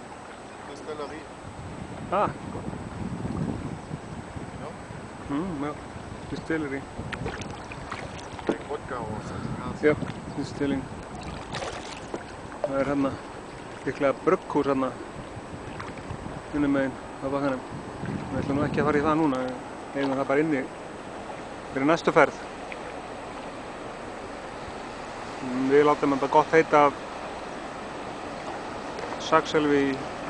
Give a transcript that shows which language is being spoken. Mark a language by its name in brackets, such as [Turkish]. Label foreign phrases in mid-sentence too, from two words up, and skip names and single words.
[English] Distillery. Ah. No? Well, distillery. Like vodka or something else. Yep, distilling. [Icelandic] Það hérna líklega brugghús hérna hinum megin á bakkanum. Við ætlum nú ekki að fara í það núna. Við eigum það bara inni fyrir næstu ferð. Við látum þetta gott heita Saxelvi í bili.